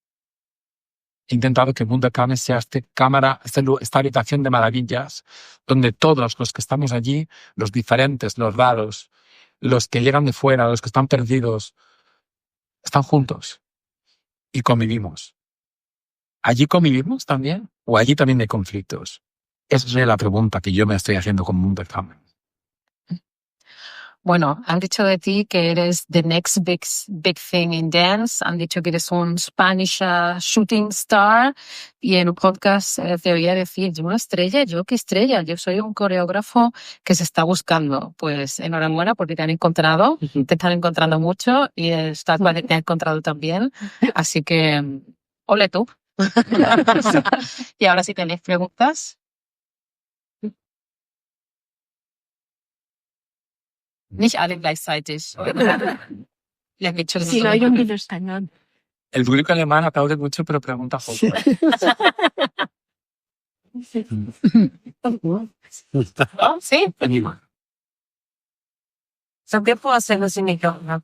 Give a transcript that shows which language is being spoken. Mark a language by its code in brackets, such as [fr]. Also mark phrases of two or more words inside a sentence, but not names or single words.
[es] He intentado que Wunderkammer sea esta habitación de maravillas, donde todos los que estamos allí, los diferentes, los raros, los que llegan de fuera, los que están perdidos, están juntos y convivimos. ¿Allí convivimos también? ¿O allí también hay conflictos? Esa es la pregunta que yo me estoy haciendo con Wunderkammer. Bueno, han dicho de ti que eres [en] the next big thing in dance. [es] Han dicho que eres un [en] Spanish shooting star. [es] Y en un podcast te oía decir, yo una estrella, ¿yo qué estrella? Yo soy un coreógrafo que se está buscando. Pues enhorabuena porque te han encontrado, te están encontrando mucho y estás te ha encontrado también. Así que, ole tú. Y ahora si tenéis preguntas. [de] Nicht alle gleichzeitig. [es] Le han dicho Si no hay un español. El público alemán aplaude mucho, pero pregunta poco. ¿Sí? ¿También puedo hacerlo sin micrófono?